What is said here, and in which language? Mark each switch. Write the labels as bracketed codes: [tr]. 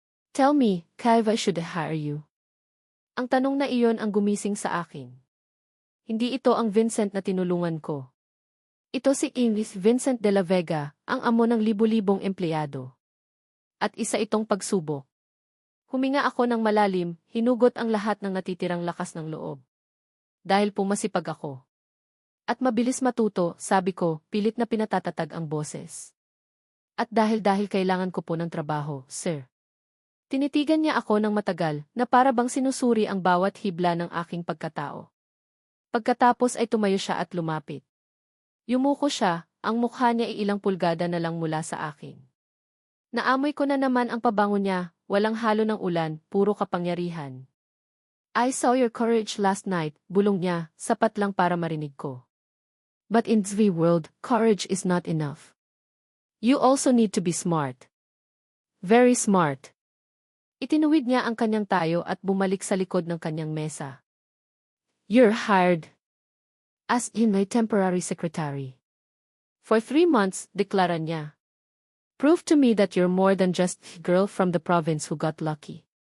[en] Tell me, Kaiva should I hire you? [tl] Ang tanong na iyon ang gumising sa akin. Hindi ito ang Vincent na tinulungan ko. Ito si English Vincent de la Vega, ang amo ng libu-libong empleyado. At isa itong pagsubok. Huminga ako ng malalim, hinugot ang lahat ng natitirang lakas ng loob. Dahil pumasipag ako. At mabilis matuto, sabi ko, pilit na pinatatatag ang boses. At dahil kailangan ko po ng trabaho, sir. Tinitigan niya ako ng matagal, na para bang sinusuri ang bawat hibla ng aking pagkatao. Pagkatapos ay tumayo siya at lumapit. Yumuko siya, ang mukha niya ay ilang pulgada na lang mula sa akin. Naamoy ko na naman ang pabango niya, walang halo ng ulan, puro kapangyarihan. [en] I saw your courage last night, [tl] bulong niya, sapat lang para marinig ko. [en] But in the world, courage is not enough. You also need to be smart. Very smart. [tl] Itinuwid niya ang kanyang tayo at bumalik sa likod ng kanyang mesa. [en] You're hired. As in my temporary secretary. For 3 months, [tl] deklara niya. [en] Prove to me that you're more than just a girl from the province who got lucky.